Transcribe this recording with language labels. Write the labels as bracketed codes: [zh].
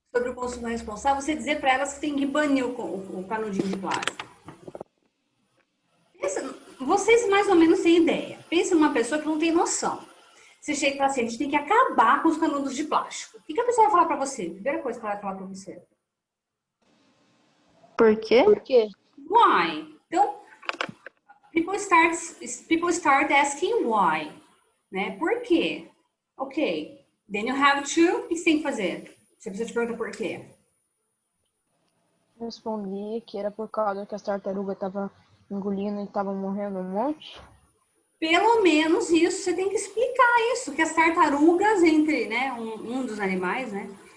[pt] Sobre o consumo responsável, você dizer para elas que tem que banir o canudinho de plástico. Vocês mais ou menos têm ideia. Pensa numa pessoa que não tem noção. Você chega e fala assim, a gente tem que acabar com os canudos de plástico. O que a pessoa vai falar para você? Primeira coisa que ela vai falar para você. Por quê? Por quê? [en] Why? [pt] Então, [en] people start asking why. [pt] Né? Por quê? Ok. [en] Then you have to... [pt] O que você tem que fazer? Você precisa te perguntar por quê. Respondi que era por causa que as tartarugas estavam engolindo e estavam morrendo um monte. Pelo menos isso, você tem que explicar isso, que as tartarugas, entre, né, um dos animais, né,